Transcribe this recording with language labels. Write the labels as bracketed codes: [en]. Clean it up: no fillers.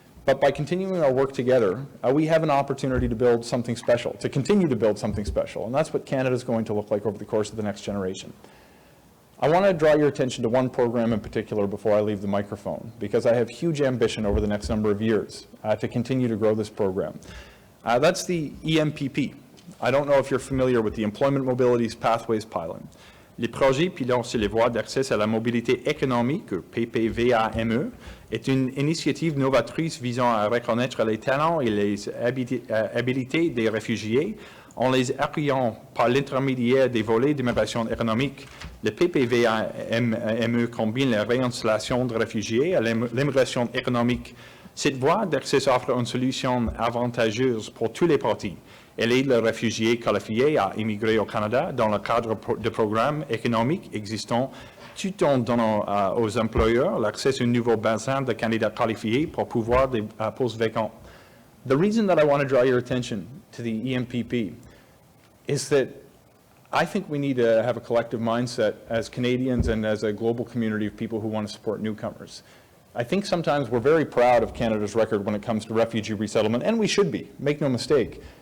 [en] But by continuing our work together, we have an opportunity to build something special, to continue to build something special, and that's what Canada is going to look like over the course of the next generation. I want to draw your attention to one program in particular before I leave the microphone, because I have huge ambition over the next number of years to continue to grow this program. That's the EMPP. I don't know if you're familiar with the Employment Mobility's Pathways pilot. [fr] Les projets pilons sur les voies d'accès à la mobilité économique, PPVAME, est une initiative novatrice visant à reconnaître les talents et les habilités des réfugiés en les accueillant par l'intermédiaire des volets d'immigration économique. Le PPVME combine la réinstallation de réfugiés à l'immigration économique. Cette voie d'accès offre une solution avantageuse pour tous les parties. Elle aide les réfugiés qualifiés à immigrer au Canada dans le cadre de programmes économiques existants, tout en donnant aux employeurs l'accès à un nouveau bassin de candidats qualifiés pour pouvoir des postes vacants. [en] The reason that I want to draw your attention to the EMPP is that I think we need to have a collective mindset as Canadians and as a global community of people who want to support newcomers. I think sometimes we're very proud of Canada's record when it comes to refugee resettlement, and we should be, make no mistake.